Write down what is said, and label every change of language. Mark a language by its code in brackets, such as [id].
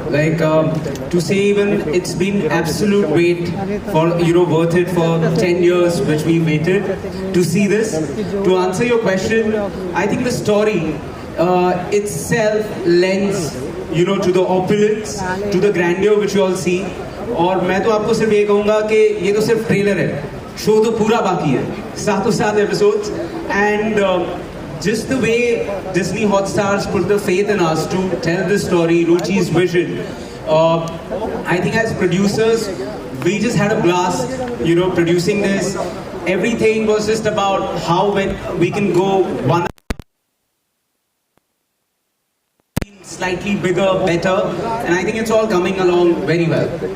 [en] Like to say even it's been absolute wait for worth it for 10 years which we waited to see this. To answer your question, I think the story itself lends to the opulence, to the grandeur which you all see. [hi] और मैं तो आपको सिर्फ ये कहूँगा कि ये तो सिर्फ ट्रेलर है, शो तो पूरा बाकी है, सातों सात episodes, and [en] just the way Disney Hotstars put the faith in us to tell this story, Ruchi's vision. I think as producers, we just had a blast, producing this. Everything was just about how we can go one slightly bigger, better, and I think it's all coming along very well.